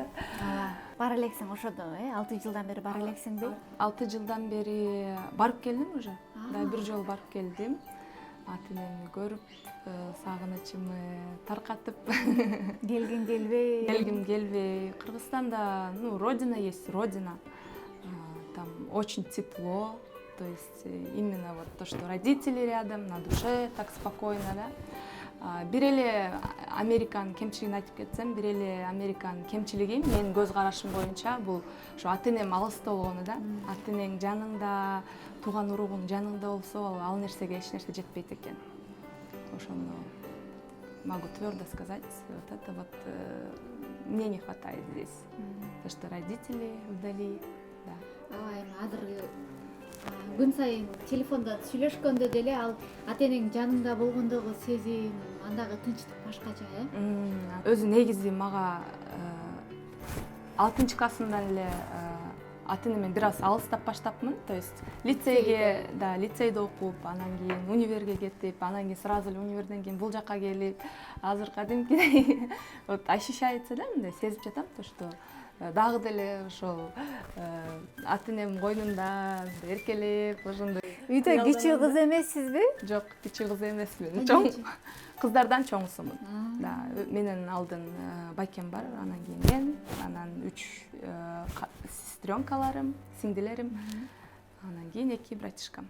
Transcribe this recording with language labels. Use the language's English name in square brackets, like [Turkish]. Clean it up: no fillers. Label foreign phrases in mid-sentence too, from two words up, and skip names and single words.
[Kyrgyz] Бара элексиң ошодо, 6 жылдан бери бара элексиңби? 6 жылдан бери барып келдим уже. Да, 1 жолу барып келдим. Ата-энемди көрүп, сагынычымды таркатып. Келгиң келбей? Келгим келбей. Кыргызстанда, [Russian] родина есть, родина. Там очень тепло. То есть именно вот то, что родители рядом, на душе так спокойно, да. [Kyrgyz] Бир эле Американын кемчилигин айтып кетсем, бир эле Американын кемчилиги менин көз карашым боюнча бул ошо ата-энем алыста болгону да. Ата-энең жаныңда, тууган уругуң жаныңда болсо, ал нерсеге эч нерсе жетпейт экен. [Russian] Ошону могу твердо сказать, вот это вот мне не хватает здесь. Потому что родители вдали, да. [Kyrgyz] Ооба эми азыр күн сайын телефондо сүйлөшкөндө деле ал ата энең жаныңда болгондогу сезим, андагы тынчтык башкача, Өзү негизи мага 6 классымдан эле ата энемден бир аз алыстап баштапмын. [Russian] То есть [Kyrgyz] лицейде окуп, анан кийин универге кетип, анан кийин сразу эле универден кийин бул жакка келип, азыр кадимкидей [Russian] вот ощущается, [Kyrgyz] да, мындай сезип жатам, [Russian] то что [Kyrgyz] дагы деле ошол ата энем койнунда эркелеп, ошондой. Үйдө кичүү кыз эмессизби? Жок, кичүү кыз эмесмин. Чоң кыздардан чоңсумун. Да, менен алдын байкем бар, анан кийин мен, анан 3 сестренкаларым, сиңдилерим, анан кийин 2 братишкам.